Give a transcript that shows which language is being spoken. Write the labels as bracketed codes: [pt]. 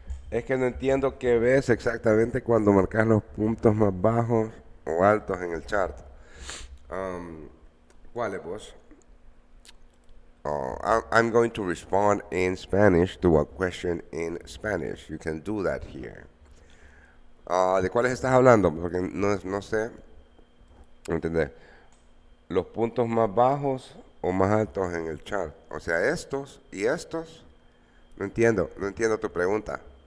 [es] Es que no entiendo qué ves exactamente cuando marcas los puntos más bajos o altos en el chart. ¿Cuáles vos? [en] I'm going to respond in Spanish to a question in Spanish. You can do that here. [es] ¿De cuáles estás hablando? Porque no sé. ¿Entendés? Los puntos más bajos o más altos en el chart. O sea, estos y estos. No entiendo tu pregunta.